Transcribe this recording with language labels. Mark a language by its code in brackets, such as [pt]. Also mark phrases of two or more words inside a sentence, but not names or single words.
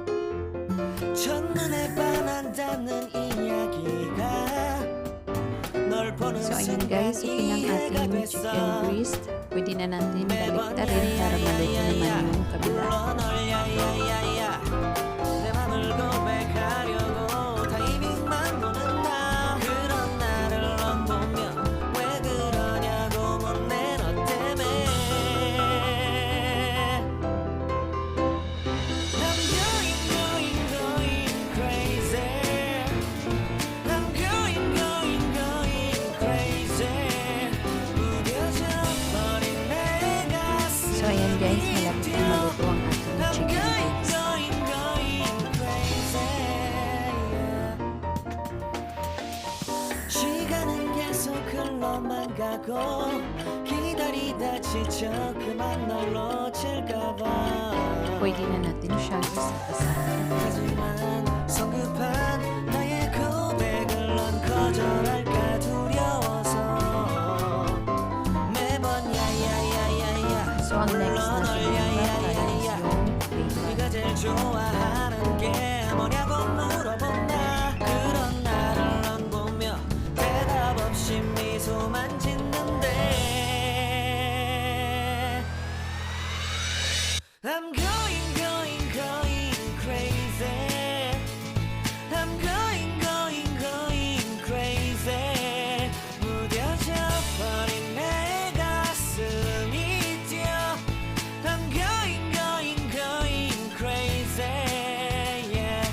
[ko] 첫눈에 반한다는 이야기가 널 보는 [tl] So, ayan guys, okay ng ating [en] chicken breast. [tl] Pwede na natin baliktarin para maluto naman yung kabila. [ko] 내 맘을 고백하려고 타이밍만 보는 나, 그런 나를 넌 보며 왜 그러냐고 묻네 너 때문에. [en] I'm going crazy. I'm going crazy. [ko] 무뎌져 버린 내 가슴. [tl] So, ayan guys, malapit na maluto ang ating [en] chicken breast. [ko] 시간은 계속 흘러만 가고 기다리다 지쳐 그만 널 놓칠까봐. [tl] Pwede na natin siyang isa-isa. [ko] 하지만 성급한 나의 고백을 넌 거절할까 두려워서 매번 야야야야야. [tl] So, ang next natin is yung bacon. [ko] 네가 제일 좋아하는 게 뭐냐고 물어본다. 그런 나를 넌 보며 대답 없이 미소만 짓는데. [en] I'm going crazy. I'm going crazy. [ko] 무뎌져 버린 내 가슴이 뛰어. [en] I'm going crazy. Yeah.